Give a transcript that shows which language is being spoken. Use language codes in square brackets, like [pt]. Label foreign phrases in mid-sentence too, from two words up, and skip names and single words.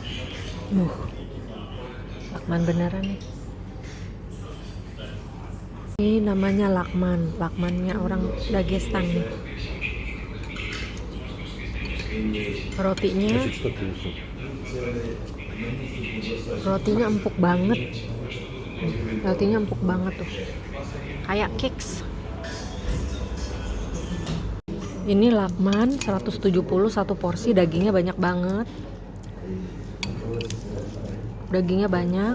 [id] Lakman beneran nih. Ini namanya lakman, lakmannya orang Dagestan nih. Rotinya [ru] Значит, что принесу? [id] empuk banget. Rotinya empuk banget tuh. Kayak cakes. Ini lakman 170 satu porsi, dagingnya banyak banget. Dagingnya banyak.